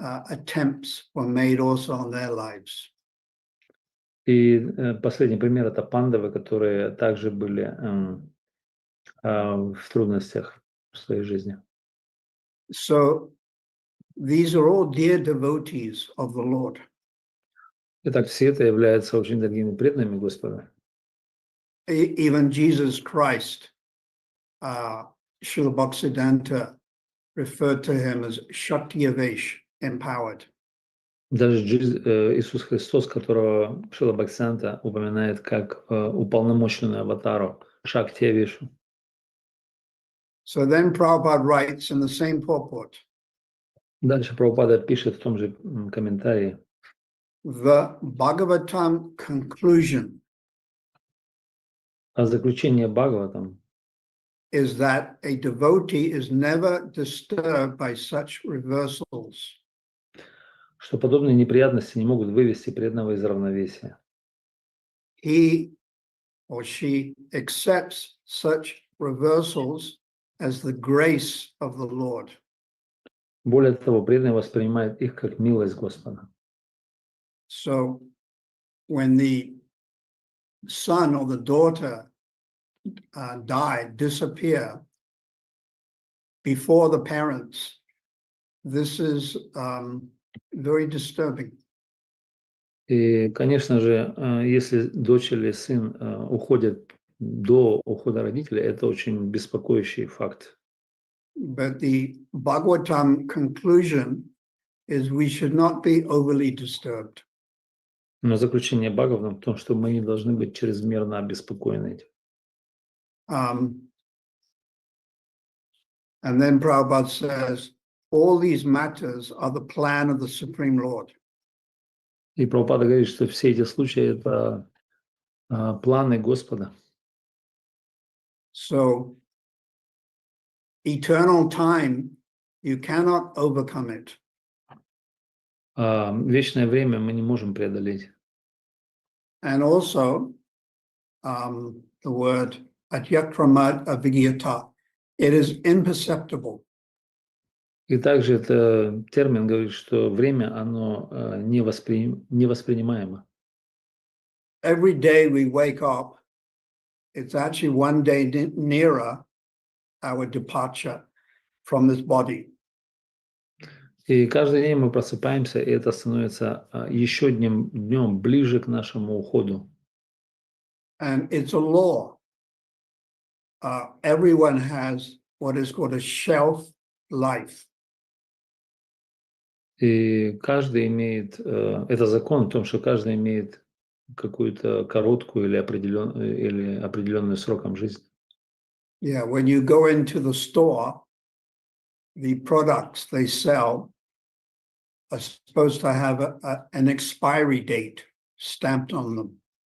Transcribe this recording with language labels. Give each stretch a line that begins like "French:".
English: Attempts were made also on their lives.
Russian: И последний пример – это пандавы, которые также были в трудностях в своей жизни.
English: So these are all dear devotees of the Lord.
Russian: Итак, все это являются очень дорогими преданными Господа.
English: Even Jesus Christ, Srila Bhaktisiddhanta referred to him as Shaktiyavesh, empowered.
Russian: Даже Иисус Христос, которого Шрила Бхактисиданта упоминает как уполномоченную аватару, Шактиявешу.
English: So then Prabhupada writes in the same purport,
Russian: Дальше Прабхупада пишет в том же комментарии.
English: the Bhagavatam conclusion
Russian: А заключение Бхагаватам
English: is that a devotee is never disturbed by such reversals.
Russian: что подобные неприятности не могут вывести преданного из равновесия.
English: He or she accepts such reversals as the grace of the Lord.
Russian: Более того, преданный воспринимает их как милость Господа.
English: So when the son or the daughter disappear before the parents, this is very disturbing.
Russian: И, конечно же, если дочь или сын уходят до ухода родителей, это очень беспокоящий факт.
English: But the Bhagavatam conclusion is we should not be overly disturbed.
Russian: Но заключение Бхагаватам в том, что мы не должны быть чрезмерно обеспокоены этим.
English: And then Prabhupada says, all these matters are the plan of the Supreme Lord.
Russian: И Прабхупада говорит, что все эти случаи – это планы Господа.
English: So eternal time, you cannot overcome it.
Russian: Вечное время мы не можем преодолеть.
English: And also, the word atyakramad avigyata, it is imperceptible.
Russian: И также это термин говорит, что время, оно невоспринимаемо.
English: Every day we wake up, it's actually one day nearer our departure from this body.
Russian: И каждый день мы просыпаемся, и это становится еще днем ближе к нашему уходу.
English: And it's a law. Everyone has what is called a shelf life.
Russian: И каждый имеет, это закон в том, что каждый имеет какую-то короткую или определенную сроком жизни.
English: Yeah, when you go into the store, the products they sell are supposed to have an expiry date stamped on them.